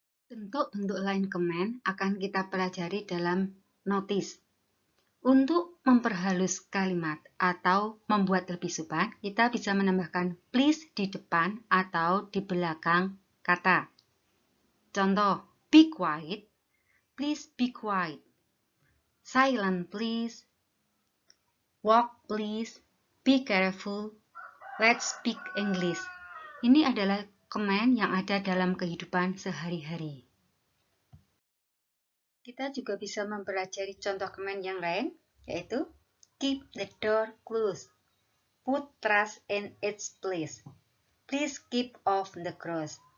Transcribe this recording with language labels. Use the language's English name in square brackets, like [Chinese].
[Indonesian] Bentuk-bentuk lain command akan kita pelajari dalam notice. Untuk memperhalus kalimat atau membuat lebih sopan, kita bisa menambahkan please di depan atau di belakang kata. [English] Contoh, be quiet, please be quiet. Silent please, walk please, be careful, let's speak English. [Indonesian] Ini adalah command yang ada dalam kehidupan sehari-hari. Kita juga bisa mempelajari contoh command yang lain, yaitu [English] keep the door closed, put trash in its place, please keep off the grass.